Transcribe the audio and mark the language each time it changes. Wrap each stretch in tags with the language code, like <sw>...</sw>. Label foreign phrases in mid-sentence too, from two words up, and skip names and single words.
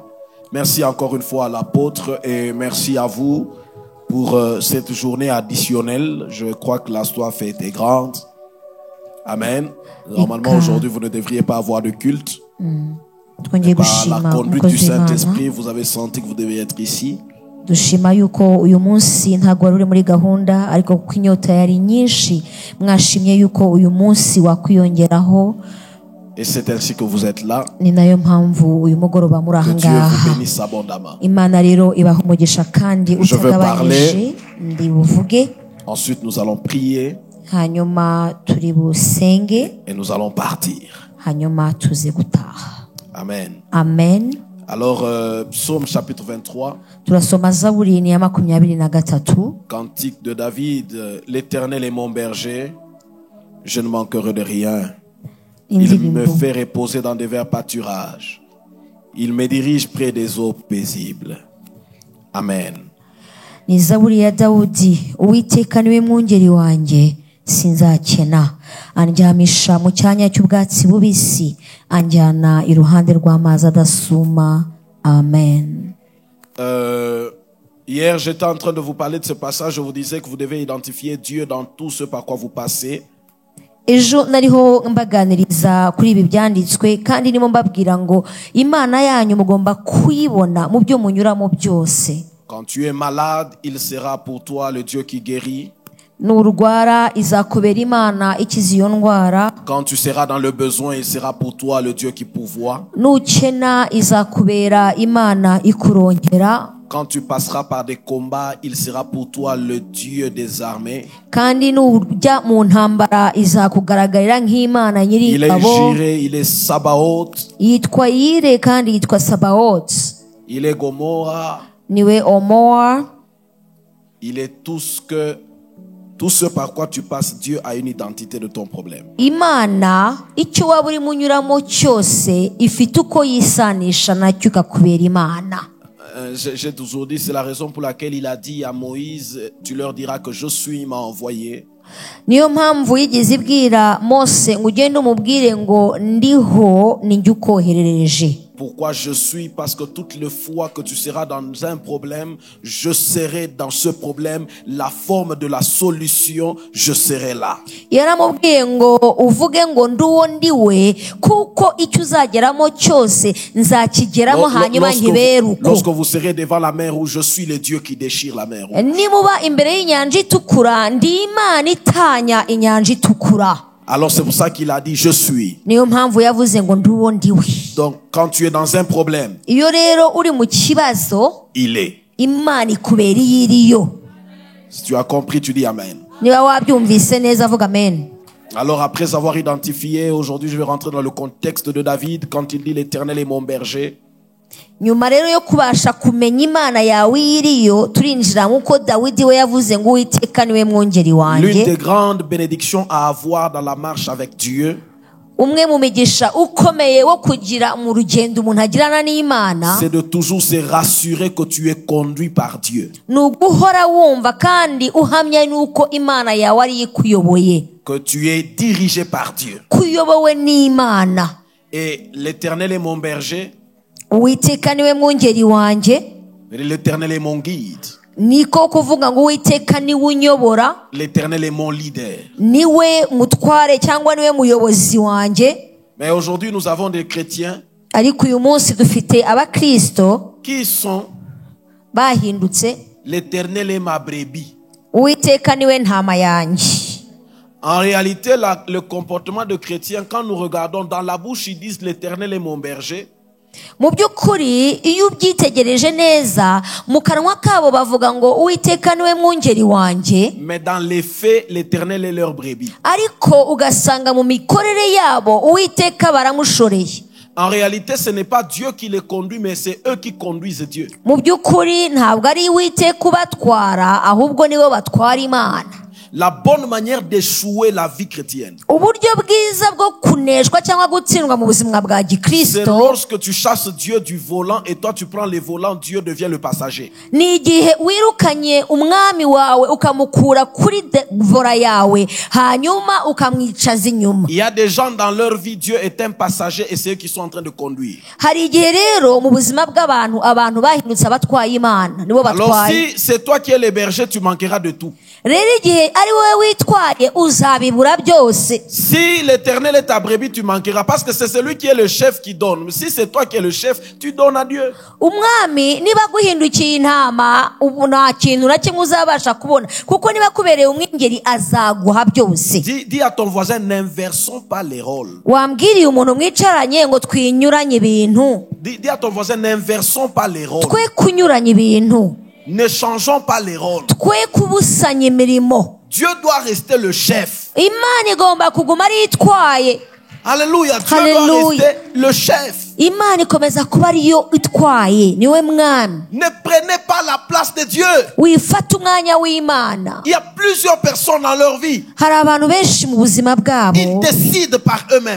<fr>Merci encore une fois à l'apôtre et merci à vous pour cette journée additionnelle. Je crois que la soif a été grande. Amen. Normalement, aujourd'hui, vous ne devriez pas avoir de culte. Par la conduite du Saint-Esprit, vous avez senti que vous devez être ici.</fr> <rw>dushima yuko uyu munsi ntago wari uri muri gahunda, ariko kuko inyota yari nyinshi mwashimye yuko uyu munsi wakwiyongeraho.</rw> <fr>Et c'est ainsi que vous êtes là.</fr> <rw>Ni nayo mpamvu uyu mugoroba muri aha ngaha. Imana rero ibaha umugisha kandi utagabanyije. Ndi buvuge.</rw> <fr>Ensuite nous allons prier.</fr> <rw>Hanyuma turi busenge.</rw> <fr>Et nous allons partir.</fr> <rw>Hanyuma tuze gutaha. Amen. Amen.</rw> <fr>Alors Psaume chapitre 23.</fr> <rw>Turasoma Zaburi ya 23.</rw> <fr>Cantique de David, l'Éternel est mon berger, je ne manquerai de rien. Il me fait reposer dans des verts pâturages. Il me dirige près des eaux paisibles. Amen.</fr> <rw>Ni Zaburi ya Dawudi. Uwiteka niwe mwungeri wanjye, sinzakena. Andyamisha mu cyanya cy'ubwatsi bubisi, anjyana iruhande rw'amazi adasuma. Amen.</rw> <fr>Hier, j'étais en train de vous parler de ce passage. Je vous disais que vous devez identifier Dieu dans tout ce par quoi vous passez.</fr> <rw>Ejo nariho mbaganiriza kuri ibi byanditswe kandi nimo mbabwira ngo Imana yanyu mugomba kwibona mu byo munyuramo byose.</rw> <fr>Quand tu es malade, il sera pour toi le Dieu qui guérit.</fr> <rw>Nurwara izakubera Imana ikiza iyo ndwara.</rw> <fr>Quand tu seras dans le besoin, il sera pour toi le Dieu qui pourvoit.</fr> <rw>Nukena izakubera Imana ikurongera.</rw> <fr>quand tu passeras par des combats, il sera pour toi le Dieu des armées.</fr> <rw>kandi nujya mu ntambara izakugaragarira nk'Imana nyiri</rw> <fr>Il est</fr> <rw>abo.</rw> <fr>Jireh, il est Sabaoth,</fr> <rw>Yitwa Yire kandi yitwa Sabaoth.</rw> <fr>il est Gomorrah,</fr> <rw>Niwe Omoa.</rw> <fr>il est tout ce par quoi tu passes. Dieu a une identité de ton problème.</fr> <rw>Imana icyo waba urimo unyuramo cyose ifite uko yisanisha nacyo ikakubera Imana.</rw> <fr>J'ai toujours dit, c'est la raison pour laquelle il a dit à Moïse, tu leur diras que je suis, il m'a envoyé.</fr> <rw>Niyo mpamvu yigeze ibwira Mose ngo ugende umubwire ngo ndiho ninjye ukoherereje.</rw> <fr>Pourquoi je suis? Parce que toutes les fois que tu seras dans un problème, je serai dans ce problème. La forme de la solution, je serai là.</fr> <rw>Yaramubwiye ngo uvuge ngo nduwo ndiwe kuko icyo uzageramo cyose nzakigeramo hanyuma nkibere uko.</rw> <fr>Lorsque vous serez devant la mer Rouge, je suis le Dieu qui déchire la mer Rouge.</fr> <rw>Nimuba imbere y'inyanja itukura ndi Imana itanya inyanja itukura.</rw> <fr>Alors c'est pour ça qu'il a dit je suis.</fr> <rw>Niyo mpamvu yavuze ngo nduwo ndiwe.</rw> <fr>Donc quand tu es dans un problème,</fr> <rw>Iyo rero uri mu kibazo</rw> <fr>il est.</fr> <rw>Imana ikubera iyiriyo.</rw> <fr>Si tu as compris, tu dis amen.</fr> <rw>Niba wabyumvise neza avuga amen.</rw> <fr>Alors après avoir identifié, aujourd'hui je vais rentrer dans le contexte de David quand il dit l'Éternel est mon berger.</fr> <rw>Nyuma rero yo kubasha kumenya Imana yawe iriyo turinjira nkuko Dawidi we yavuze ngo Uwiteka niwe mwungeri</rw> <fr>L'une</fr> <rw>wanjye.</rw> <fr>des grandes bénédictions à avoir dans la marche avec Dieu,</fr> <rw>Umwe mu migisha ukomeye wo kugira mu rugendo umuntu agirana n'Imana</rw> <fr>c'est de toujours se rassurer que tu es conduit par Dieu.</fr> <rw>ni uguhora wumva kandi uhamya nuko Imana yawe ari ikuyoboye.</rw> <fr>Que tu es dirigé par Dieu.</fr> <rw>Kuyobowe n'Imana.</rw> <fr>Et l'Éternel est mon berger,</fr> <rw>Uwiteka niwe mwungeri wanjye.</rw> <fr>l'Éternel est mon guide,</fr> <rw>Niko kuvuga ngo Uwiteka niwe unyobora.</rw> <fr>l'Éternel est mon leader.</fr> <rw>Niwe mutware cyangwa niwe muyobozi wanjye.</rw> <fr>Mais aujourd'hui nous avons des chrétiens</fr> <rw>Ariko uyu munsi dufite abakristo</rw> <fr>qui sont</fr> <rw>bahindutse</rw> <fr>l'Éternel est ma brebis.</fr> <rw>Uwiteka niwe ntama yanjye.</rw> <fr>En réalité, le comportement de chrétiens, quand nous regardons dans la bouche, ils disent l'Éternel est mon berger.</fr> <rw>Mu by'ukuri iyo ubyitegereje neza mu kanwa kabo bavuga ngo Uwiteka niwe mwungeri wanjye,</rw> <fr>Mais dans les faits, l'Éternel est leur brebis.</fr> <rw>ariko ugasanga mu mikorere yabo Uwiteka baramushoreye.</rw> <fr>En réalité, ce n'est pas Dieu qui les conduit, mais c'est eux qui conduisent Dieu.</fr> <rw>Mu by'ukuri ntabwo ari Uwiteka ubatwara ahubwo nibo batwara Imana.</rw> <fr>La bonne manière d'échouer la vie chrétienne,</fr> <rw>Uburyo bwiza bwo kuneshwa cyangwa gutsindwa mu buzima bwa</rw> <fr>c'est</fr> <rw>gikristo</rw> <fr>lorsque tu chasses Dieu du volant et toi tu prends le volant, Dieu devient le passager.</fr> <rw>ni igihe wirukanye umwami wawe ukamukura kuri vora yawe hanyuma ukamwicaza inyuma.</rw> <fr>Il y a des gens dans leur vie, Dieu est un passager et c'est eux qui sont en train de conduire.</fr> <rw>Hari igihe rero mu buzima bw'abantu abantu bahindutse abatwaye Imana nibo</rw> <fr>Alors</fr> <rw>batwaye.</rw> <fr>si c'est toi qui es le berger, tu manqueras de tout.</fr> <rw>Rero igihe ari wowe witwaye uzabibura byose.</rw> <fr>Si l'Éternel est ta brebis, tu manqueras parce que c'est celui qui est le chef qui donne. Mais si c'est toi qui es le chef, tu donnes à Dieu.</fr> <rw>Umwami niba guhindukiye intama ubu nta kintu na kimwe uzabasha kubona kuko niba kubereye umwungeri azaguha byose.</rw> <fr>Dis à ton voisin, n'inversons pas les rôles.</fr> <rw>Wambwiriye umuntu mwicaranye ngo twinyuranye ibintu.</rw> <fr>Dis à ton voisin, n'inversons pas les rôles.</fr> <rw>Twe kunyuranya ibintu.</rw> <fr>Ne changeons pas les rôles.</fr> <rw>Twe kubusanya imirimo.</rw> <fr>Dieu doit rester le chef.</fr> <rw>Imana igomba kuguma ari itwaye.</rw> <fr>Alléluia. Dieu Alléluia. doit rester le chef.</fr> <rw>Imana ikomeza kuba ariyo itwaye niwe mwami.</rw> <fr>Ne prenez pas la place de Dieu.</fr> <rw>Wifata umwanya w'Imana.</rw> <fr>Il y a plusieurs personnes dans leur vie.</fr> <rw>Hari abantu benshi mu buzima bwabo</rw> <fr>Ils décident par eux-mêmes.</fr>